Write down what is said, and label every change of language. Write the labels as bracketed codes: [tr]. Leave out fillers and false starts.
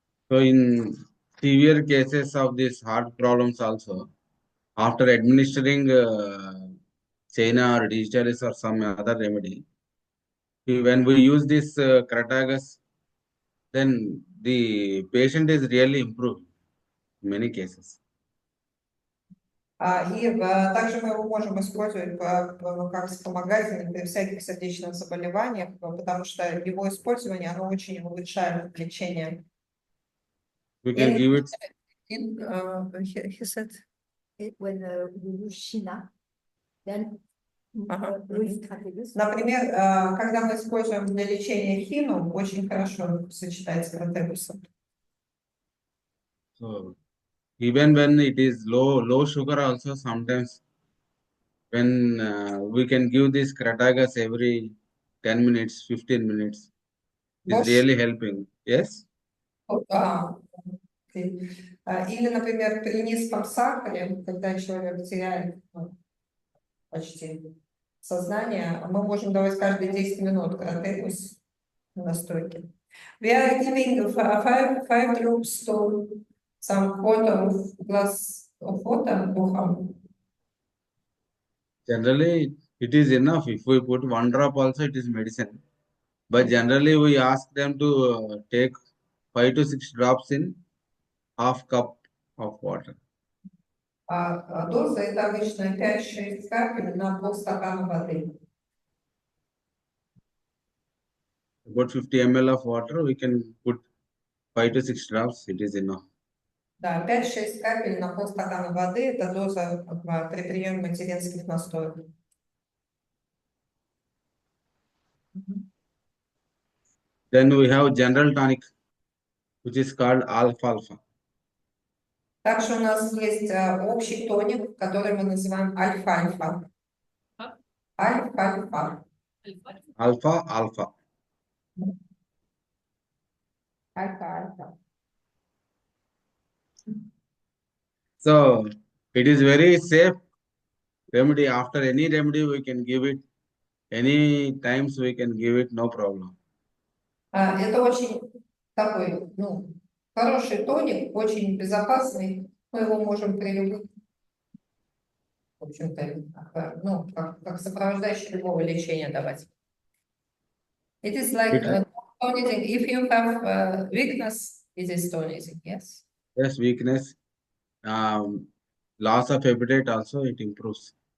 [en] So in severe cases of these heart problems also, after administering China or digitalis or some other remedy, when we use this Cratagus, then the patient is really improved in many cases. [ru] Также мы его можем использовать как вспомогательный при всяких сердечных заболеваниях, потому что его использование, оно очень улучшает лечение. [en] We can give it. He said, when we use Shina, then with Cratagus. [ru] Например, когда мы используем для лечения хину, очень хорошо сочетается с Кратегусом. [en] So even when it is low sugar also, sometimes when we can give this Cratagus every 10 minutes, 15 minutes, is really helping. Yes? [ru] Или, например, при низком сахаре, когда человек теряет почти сознание, мы можем давать каждые 10 минут Кратегус настойки. [en] We are giving five drops to some quarter of glass of water to harm. Generally, it is enough. If we put 1 drop also, it is medicine. But generally, we ask them to take 5 to 6 drops in half cup of water. [ru] Доза это обычно 5-6 капель на полстакана воды. [en] About 50 ml of water, we can put 5 to 6 drops, it is enough. [ru] Да, 5-6 капель на полстакана воды – это доза при приеме материнских настоек. [en] Then we have general tonic, which is called alpha-alpha. [ru] Также у нас есть общий тоник, который мы называем альфа-альфа. Альфа-альфа. [en] Alpha-alpha. [ru] Альфа-альфа. [en] So it is very safe remedy. After any remedy, we can give it. Any times we can give it, no problem. [ru] Это очень такой, ну, хороший тоник, очень безопасный. Мы его можем при любых, в общем-то, ну, как сопровождающий любого лечения давать. [en] It is like tonic. If you have weakness, it is tonic, yes. Yes, weakness, loss of appetite also it improves.